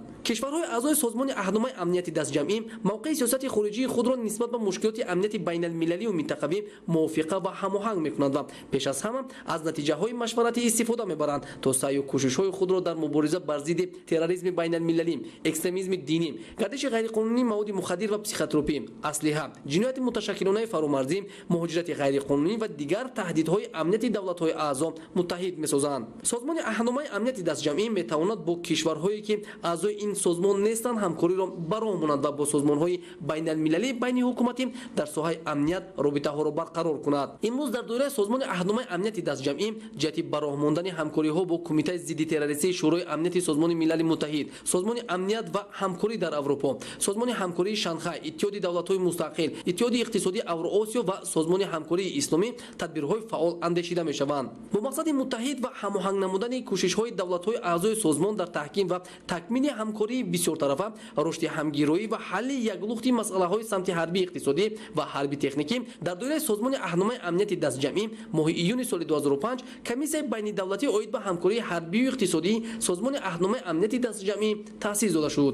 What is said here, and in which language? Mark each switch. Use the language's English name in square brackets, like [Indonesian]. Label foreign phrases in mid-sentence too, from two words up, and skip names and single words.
[Tajik] Кишварҳои аъзои созмони аҳномаи амнияти дастҷамъӣ мавқеи сиёсати хориҷии худро нисбат ба мушкилоти амнияти байналмилалӣ ва минтақавӣ мувофиқа ва ҳамоҳанг мекунанд ва пеш аз ҳама аз натиҷаҳои машваратӣ истифода мебаранд то саъй ва кӯшишҳои худро дар мубориза бар зидди терроризми байналмилалӣ, экстремизми динӣ, гардиши ғайриқонунии маводи мухаддир ва психотропӣ, аслиҳа, ҷинояти муташаккилонаи фаромарзӣ, муҳоҷирати ғайриқонунӣ ва дигар таҳдидҳои амнияти давлатҳои аъзо муттаҳид месозанд. Созмони аҳномаи амнияти дастҷамъӣ метавонад бо кишварҳое ки аъзои ин созмон нестанд ҳамкориро ба роҳ монад ва бо созмонҳои байналмилалии байниҳукуматӣ дар соҳаи амният робитаҳоро барқарор кунад. Имрӯз дар давраи созмони аҳномаи амнияти дастҷамъӣ ҷиҳати ҳамояти бароҳмондани ҳамкориҳо бо кумитаи зидди террористии шӯрои амнияти созмони милали муттаҳид, созмони амният ва ҳамкорӣ дар Аврупо, созмони ҳамкории Шанхай, иттиҳоди давлатҳои мустақил, иттиҳоди иқтисодии Авроосиё ва созмони ҳамкории исломӣ тадбирҳои фаъол андешида мешаванд. Бо мақсади муттаҳид ва ҳамоҳанг намудани кӯшишҳои давлатҳои аъзои созмон дар таҳким ва такмили ҳамкории бисёртарафа, рушди ҳамгироӣ ва ҳалли яклухти масъалаҳои самти ҳарбии иқтисодӣ ва ҳарби техникӣ дар доираи созмони аҳномаи амнияти дастҷамъӣ моҳи июни соли 2005 комиссияи байнидавлатӣ оид ба ҳамкории ҳарбию иқтисодии созмони аҳномаи амнияти дастҷамъӣ таъсис дода шуд.